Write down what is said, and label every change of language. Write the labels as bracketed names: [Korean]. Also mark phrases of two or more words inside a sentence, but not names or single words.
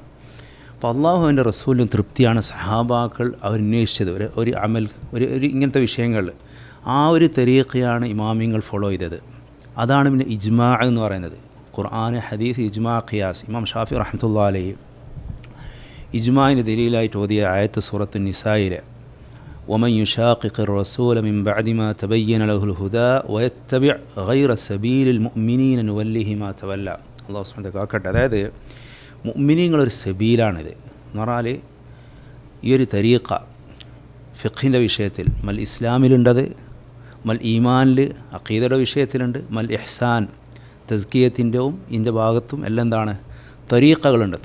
[Malayalam] അപ്പോൾ അള്ളാഹു അവൻ്റെ റസൂലിനും തൃപ്തിയാണ് സഹാബാക്കൾ അവരന്വേഷിച്ചത്. ഒരു അമൽ, ഒരു ഇങ്ങനത്തെ വിഷയങ്ങളിൽ ആ ഒരു തരീഖയാണ് ഇമാമിങ്ങൾ ഫോളോ ചെയ്തത്. അതാണ് പിന്നെ ഇജ്മാ എന്ന് പറയുന്നത്. ഖുർആൻ, ഹദീസ്, ഇജ്മാ, ഖിയാസ്. ഇമാം ഷാഫി റഹ്മത്തുള്ളാഹി അലൈഹി ഇജ്മാഇന് ദലീലായിട്ട് ഓതിയ ആയത്ത് സൂറത്ത് നിസായിലെ [Arabic] ومن يشاقق الرسول من بعد ما تبين له الهدى ويتبع غير سبيل المؤمنين نوله ما تولى. الله سبحانه وتعالى [Malayalam] കാക്കട്ടെ. അതായത് മുഅ്മിനീങ്ങളൊരു സബീലാണിത് എന്ന് പറഞ്ഞാൽ ഈ ഒരു തരീഖ ഫിഖിൻ്റെ വിഷയത്തിൽ മൽ ഇസ്ലാമിലുണ്ടത്, മൽ ഈമാനിൽ അഖീദയുടെ വിഷയത്തിലുണ്ട്, മൽ ഇഹ്സാൻ തസ്കിയത്തിൻ്റെയും ഇതിൻ്റെ ഭാഗത്തും എല്ലാം എന്താണ് തരീഖകളുണ്ട്.